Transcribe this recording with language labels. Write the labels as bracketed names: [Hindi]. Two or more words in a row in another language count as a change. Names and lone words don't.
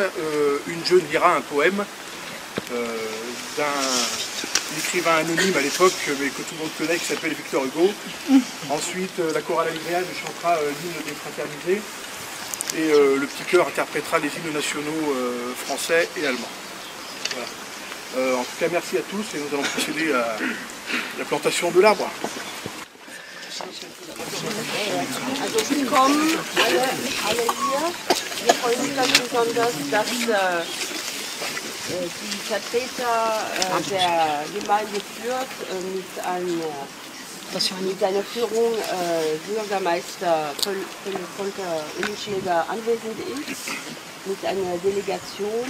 [French] Une jeune lira un poème d'un écrivain anonyme à l'époque, mais que tout le monde connaît, qui s'appelle Victor Hugo. Ensuite, la chorale algérienne chantera l'hymne des fraternisés. Et le petit chœur interprétera les hymnes nationaux français et allemands. Voilà. En tout cas, merci à tous et nous allons procéder à la plantation de l'arbre. [German] Also willkommen alle hier. Wir freuen uns ganz besonders, dass die Vertreter der Gemeinde Fürth mit seiner Führung Bürgermeister Volker Uellenschläger anwesend ist, mit einer Delegation.